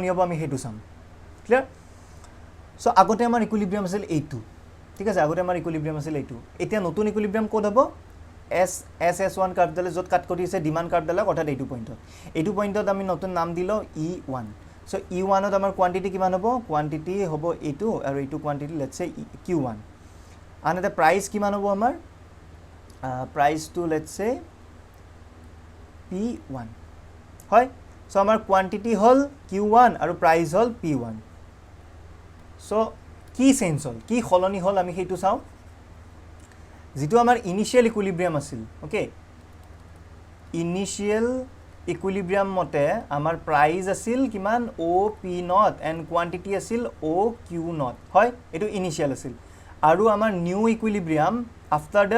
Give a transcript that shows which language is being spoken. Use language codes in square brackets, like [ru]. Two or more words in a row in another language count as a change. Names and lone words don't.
[as] হ'ব আমি হেতু চাম [en] clear so [as] আগতে আমাৰ ইকুইলিব্ৰিয়াম আছিল এইটো ঠিক আছে আগতে আমাৰ ইকুইলিব্ৰিয়াম আছিল এইটো এতিয়া নতুন ইকুইলিব্ৰিয়াম কোড হ'ব S1 কাৰ্ভডালে য'ত কাট কৰি আছে [en] demand curve [as] অৰ্থাৎ এইটো পইণ্টত আমি নতুন নাম দিলোঁ E1 সো E1 ত আমাৰ কোৱান্টিটি কিমান হ'ব কোৱান্টিটি হ'ব এইটো আৰু এইটো [en] quantity let's say Q1 [as] আনহাতে প্ৰাইস কিমান হ'ব আমাৰ প্ৰাইসটো [en] let's say [as] P1 হয় সো আমাৰ কোৱান্টিটি হল Q1 আৰু প্ৰাইস হল P1 সো কি চেঞ্জ হল কি হলনি হল আমি হেতু চাও যেটো আমাৰ [en] initial equilibrium [as] আছিল ওকে [en] initial equilibrium [as] মতে আমাৰ প্ৰাইস আছিল কিমান [en] OP0 and quantity [as] আছিল OQ0 হয় এটো ইনিশিয়াল আছিল আৰু আমাৰ [en] new equilibrium after the